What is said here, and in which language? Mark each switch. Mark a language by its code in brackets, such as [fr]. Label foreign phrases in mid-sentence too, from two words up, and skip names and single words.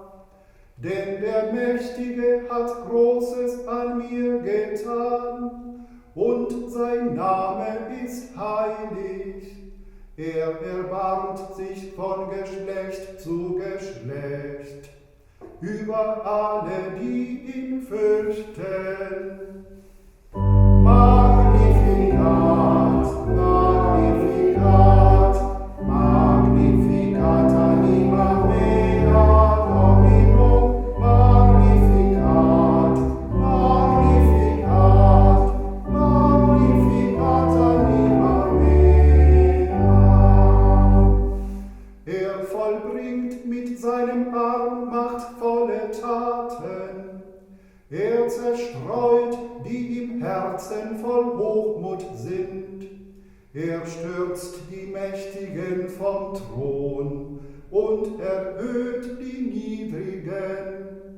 [de] Denn der Mächtige hat Großes an mir getan, und sein Name ist heilig. Er erbarmt sich von Geschlecht zu Geschlecht über alle, die ihn fürchten. [la] Magnificat, Magnificat, Magnificat anima mea Domino, Magnificat, Magnificat, Magnificat anima mea. [de] Er vollbringt mit seinem Arm machtvolle Taten. Er zerstreut, die im Herzen voll Hochmut sind. Er stürzt die Mächtigen vom Thron und erhöht die Niedrigen.